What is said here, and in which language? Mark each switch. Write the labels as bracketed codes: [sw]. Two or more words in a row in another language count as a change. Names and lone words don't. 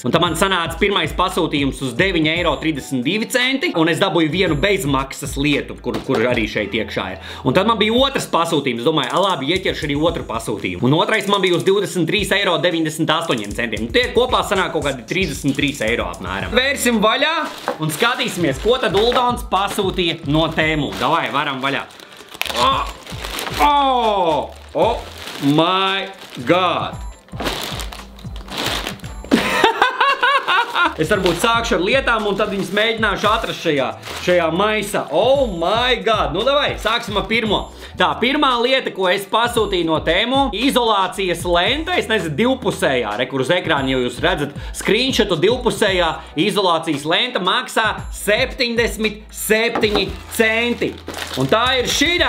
[lv] Un tā man sanāca pirmais pasūtījums uz 9,32 eiro, un es dabūju vienu bezmaksas lietu, kur arī šeit iekšā ir. Un tad man bija otrs pasūtījums, domāju, labi, ieķeršu arī otru pasūtījumu. Un otrais man bija uz 23,98 eiro. Un tie kopā sanāk kaut kādi 33 eiro apmēram. Vērsim vaļā un skatīsimies, ko tad Uldons pasūtīja no Temu. Davai, varam vaļā. [en] Oh my god! [lv] Es varbūt sākšu ar lietām, un tad viņas mēģināšu atrast šajā maisā. [en] Oh my god! [lv] Nu, davai, sāksim ar pirmo. Tā, pirmā lieta, ko es pasūtīju no Temu, izolācijas lenta, es nezinu, divpusējā, kur uz ekrāna jau jūs redzat screenshotu, divpusējā izolācijas lenta maksā 77 centi. Un tā ir šitā.